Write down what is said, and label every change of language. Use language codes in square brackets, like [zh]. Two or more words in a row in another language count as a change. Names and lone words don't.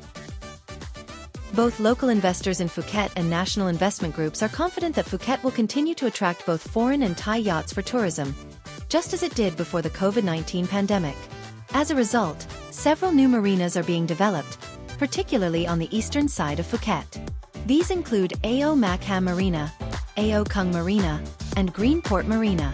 [en] Both local investors in Phuket and national investment groups are confident that Phuket will continue to attract both foreign and Thai yachts for tourism, just as it did before the COVID-19 pandemic. As a result, several new marinas are being developed, particularly on the eastern side of Phuket. These include Ao Makham Marina, Ao Kung Marina, and Greenport Marina.